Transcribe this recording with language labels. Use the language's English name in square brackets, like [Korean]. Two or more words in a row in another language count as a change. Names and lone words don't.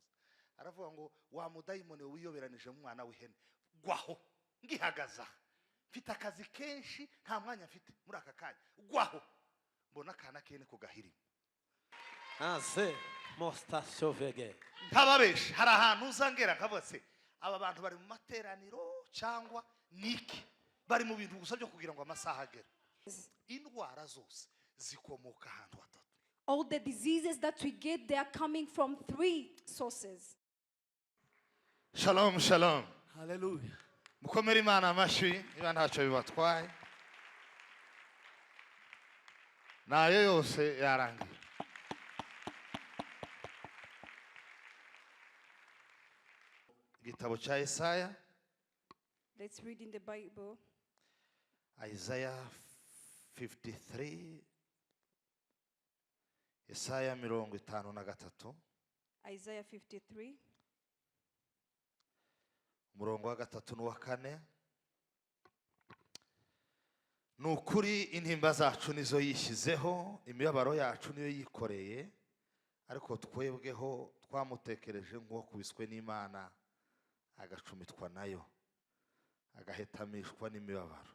[Kinyarwanda] Aravuga ngo wa mudayimone wiyoberanije mu mwana w'ihene gwaho ngihagaza, mfite akazi kenshi nta mwanya mfite muri aka kanya, gwaho mbona kana kene ko gahirimo. Ase mosta shovege Ntababeshe, hari ahantu uzangera nkabose aba bantu bari mu materaniro cyangwa niki bari mu bintu gusa byo kugira ngo amasaha agere. Indwara zose zikomoka ahantu hatatu. [English] All the diseases that we get, they are coming from 3 sources. [Hebrew] Shalom, shalom. [Kinyarwanda] Hallelujah. Mukomere Imana amashyi niba ntacyo bibatwaye. Nayo yose yarangiye. Igitabo cya Yesaya. [English] Let's read in the Bible. Isaiah 53. [Kinyarwanda] Yesaya 53. [English] Isaiah 53. [Kinyarwanda] Umurongo wa 3 n'uwa 4. Nukuri intimba zacu nizo yishyizeho, imibabaro yacu niyo yikoreye, ariko twebweho twamutekereje nk'uwo kubiswe n'Imana, agacumitwa nayo, agahetamishwa n'imibabaro.